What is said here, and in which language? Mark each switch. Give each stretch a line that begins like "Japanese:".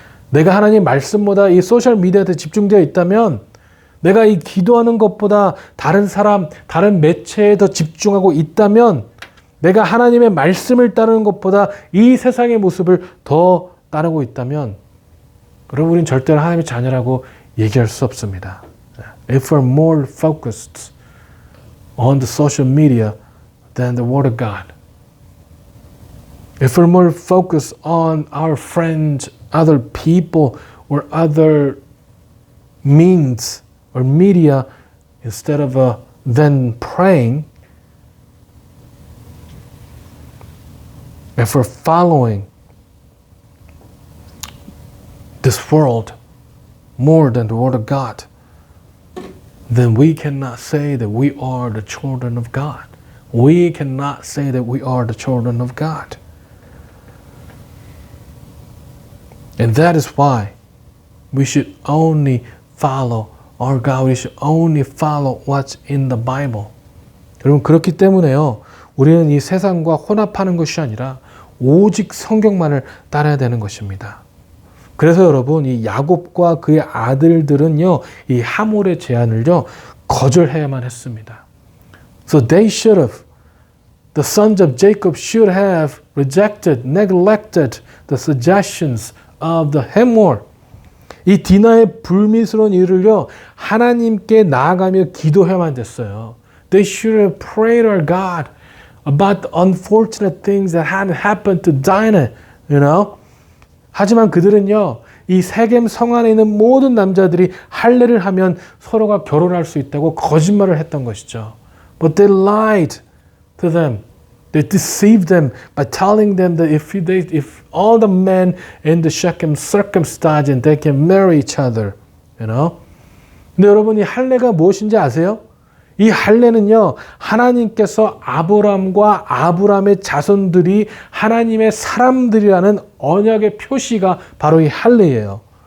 Korean: 내가 하나님 말씀보다 이 소셜 미디어에 집중되어 있다면 내가 이 기도하는 것보다 다른 사람, 다른 매체에 더 집중하고 있다면 내가 하나님의 말씀을 따르는 것보다 이 세상의 모습을 더 따르고 있다면 여러분 우리는 절대로 하나님의 자녀라고 얘기할 수 없습니다.
English: If we're more focused on the social media than the Word of God. If we're more focused on our friends, other people, or other means or media instead of then praying, if we're following this world more than the Word of God, then we cannot say that we are the children of God. We cannot say that we are the children of God. And that is why we should only follow our God. We should only follow what's in the Bible.
Korean: 여러분 그렇기 때문에요. 우리는 이 세상과 혼합하는 것이 아니라 오직 성경만을 따라야 되는 것입니다. 그래서 여러분 이 야곱과 그의 아들들은요. 이 하몰의 제안을요. 거절해야만 했습니다.
English: So they should have, the sons of Jacob should have rejected, neglected the suggestions of the Hamor.
Korean: 이 디나의 불미스러운 일을요. 하나님께 나아가며 기도해야만 됐어요.
English: They should have prayed our God about the unfortunate things that had happened to Dinah, you know.
Korean: 하지만 그들은요. 이 세겜 성 안에 있는 모든 남자들이 할례를 하면 서로가 결혼할 수 있다고 거짓말을 했던 것이죠.
English: But they lied to them. They deceived them by telling them that if all the men in the Shechem circumcised and they can marry each other, you know.
Korean: 근데 여러분 이 할례가 무엇인지 아세요? 이 할례는요 하나님께서 아브람과 아브람의 자손들이 하나님의 사람들이라는 언약의 표시가 바로 이 할례예요.